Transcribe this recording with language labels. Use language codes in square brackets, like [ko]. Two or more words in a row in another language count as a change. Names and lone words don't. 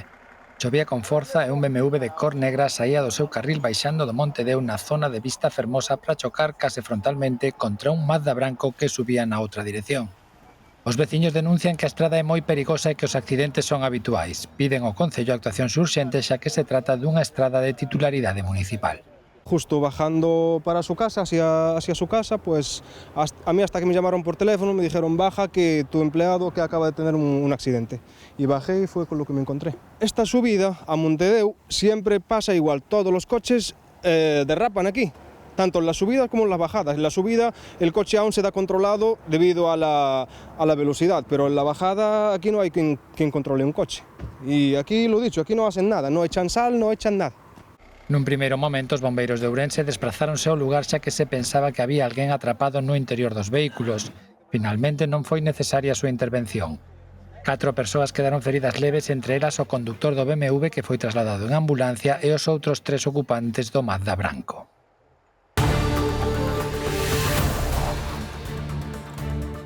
[gl] Chovía con forza e un BMW de cor negra saía do seu carril baixando do Monte Deu na zona de Vistafermosa para chocar case frontalmente contra un Mazda branco que subía na outra dirección. Os veciños denuncian que a estrada é moi perigosa e que os accidentes son habituais. Piden ao Concello actuacións urxentes xa que se trata dunha estrada de titularidade municipal. [es] Justo bajando para su casa, hacia su casa, pues a mí hasta que me llamaron por teléfono me dijeron baja que tu empleado que acaba de tener un accidente. Y bajé y fue con lo que me encontré. Esta subida a Montedeu siempre pasa igual, todos los coches derrapan aquí, tanto en las subidas como en las bajadas. En la subida el coche aún se da controlado debido a la velocidad, pero en la bajada aquí no hay quien controle un coche. Y aquí lo dicho, aquí no hacen nada, no echan sal, no echan nada. [gl] Nun primeiro momento, os bombeiros de Ourense desprazáronse ao lugar xa que se pensaba que había alguén atrapado no interior dos vehículos. Finalmente non foi necesaria a súa intervención. 4 persoas quedaron feridas leves, entre elas o conductor do BMW que foi trasladado en ambulancia e os outros 3 ocupantes do Mazda branco.